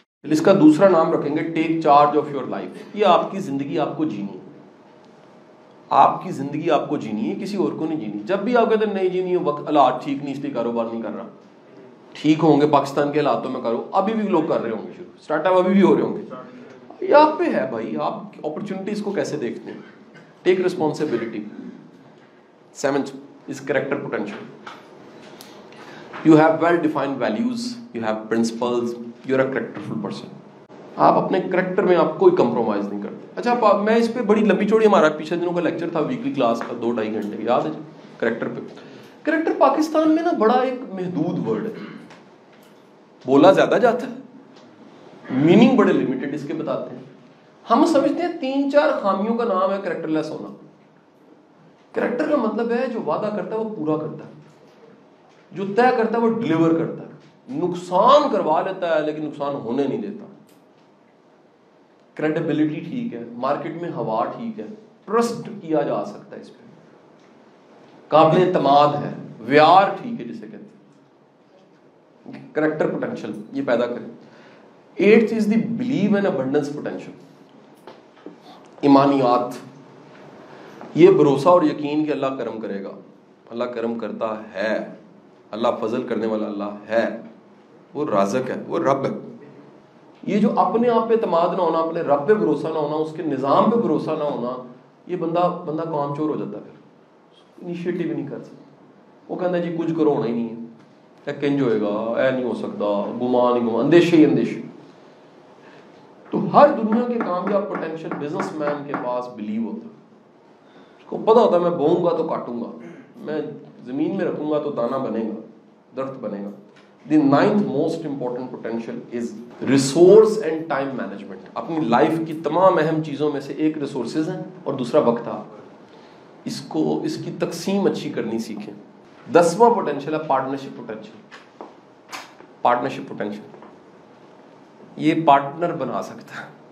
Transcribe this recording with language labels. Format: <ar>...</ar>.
<ur>اس کا دوسرا نام رکھیں گے</ur> <en>Take charge of your life.</en> <ur>یہ آپ کی زندگی آپ کو جینی ہے, آپ کی زندگی آپ کو جینی ہے, کسی اور کو نہیں جینی. جب بھی آپ کہتے ہیں نہیں جینی ہے, وقت حالات ٹھیک نہیں اس لیے کاروبار نہیں کر رہا, ٹھیک ہوں گے پاکستان کے حالاتوں میں کرو. ابھی بھی لوگ کر رہے ہوں گے شروع, اسٹارٹ اپ ابھی بھی ہو رہے ہوں گے. یہ آپ پہ ہے بھائی, آپ اپرچونٹیز کو کیسے دیکھتے ہیں.</ur> <en>Take responsibility. 7th is character potential. You have well defined values, you have principles, you're a characterful person.</en> <ur>آپ اپنے کریکٹر میں آپ کوئی کمپرومائز نہیں کرتے. اچھا میں اس پہ بڑی لمبی چوڑی, ہمارا پچھلے دنوں کا لیکچر تھا ویکلی کلاس کا 2-2.5 گھنٹے, یاد ہے کریکٹر پہ. کریکٹر پاکستان میں نا بڑا ایک محدود ورڈ ہے, بولا زیادہ جاتا ہے, میننگ بڑے لمیٹڈ اس کے بتاتے ہیں. ہم سمجھتے ہیں 3-4 خامیوں کا نام ہے کریکٹر لیس ہونا. کریکٹر کا مطلب ہے جو وعدہ کرتا ہے وہ پورا کرتا ہے, جو طے کرتا ہے وہ ڈلیور کرتا ہے, نقصان کروا لیتا ہے لیکن نقصان ہونے نہیں دیتا. کریڈیبلٹی ٹھیک ہے, مارکیٹ میں ہوا ٹھیک ہے, ٹرسٹ کیا جا سکتا ہے, اس پہ قابل اعتماد ہے, ویار ٹھیک ہے جسے کہتے ہیں. کریکٹر پوٹینشیل یہ پیدا کرے.</ur> <en>8th is the believe and abundance potential.</en> <ur>ایمانیات, یہ بھروسہ اور یقین کہ اللہ کرم کرے گا. اللہ کرم کرتا ہے, اللہ فضل کرنے والا اللہ ہے, وہ رازق ہے, وہ رب ہے. یہ جو اپنے آپ پہ اعتماد نہ ہونا, اپنے رب پہ بھروسہ نہ ہونا, اس کے نظام پہ بھروسہ نہ ہونا, یہ بندہ کام چور ہو جاتا ہے. پھر انیشیٹو نہیں کر سکتا. وہ کہتا ہے جی کچھ کرو ہونا ہی نہیں ہے,</ur> <pa>کنج ہوئے گا, اے نہیں ہو سکتا,</pa> <ur>گمان, اندیشے ہی اندیشے. تو ہر دنیا کے کامیاب پوٹینشیل بزنس مین کے پاس بلیو ہوتا ہے. اس کو پتا ہوتا ہے میں بوؤں گا تو کاٹوں گا, میں زمین میں رکھوں گا تو دانا بنے گا, درخت بنے گا.</ur> <en>The 9th most important potential is resource and time management.</en> <ur>اپنی لائف کی تمام اہم چیزوں میں سے ایک ریسورسز ہیں اور دوسرا وقت ہے. اس کی تقسیم اچھی کرنی سیکھیں. 10واں پوٹینشیل ہے پارٹنرشپ پوٹینشیل. پارٹنرشپ پوٹینشیل یہ پارٹنر بنا سکتا ہے.</ur>